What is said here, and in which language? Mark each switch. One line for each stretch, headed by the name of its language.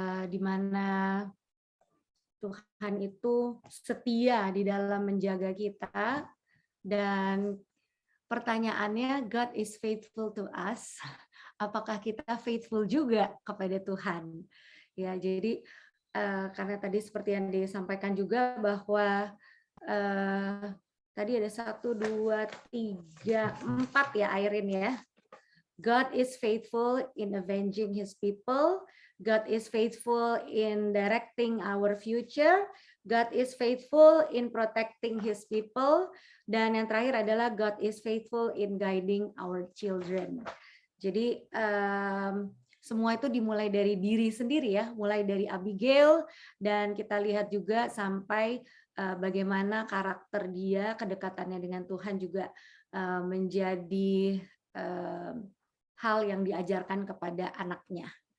Indonesian: di mana Tuhan itu setia di dalam menjaga kita, dan pertanyaannya,
English: God is faithful to us.
Indonesian: Apakah kita faithful juga kepada Tuhan? Ya, jadi karena tadi seperti yang disampaikan juga bahwa tadi ada 1, 2, 3, 4 ya Airin ya.
English: God is faithful in avenging His people. God is faithful in directing our future. God is faithful in protecting His people.
Indonesian: Dan yang terakhir adalah
English: God is faithful in guiding our children.
Indonesian: Jadi semua itu dimulai dari diri sendiri ya, mulai dari Abigail, dan kita lihat juga sampai bagaimana karakter dia, kedekatannya dengan Tuhan juga menjadi hal yang diajarkan kepada anaknya.